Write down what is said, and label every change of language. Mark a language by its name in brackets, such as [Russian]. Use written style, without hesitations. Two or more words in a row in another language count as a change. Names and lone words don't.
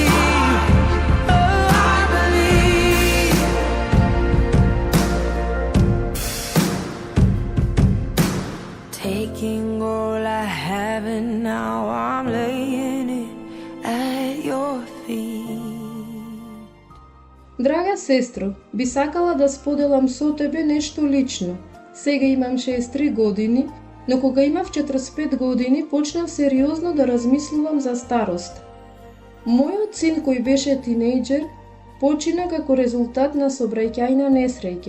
[English] Oh, I believe. Taking all I have and now I'm laying it at your feet. [Macedonian] Драга сестро, би сакала да споделам со тебе нешто лично. Сега имам 63 години, но кога имав 45 години почнав сериозно да размислувам за старост. Мојот син кој беше тинејџер почина како резултат на сообраќајна несреќа.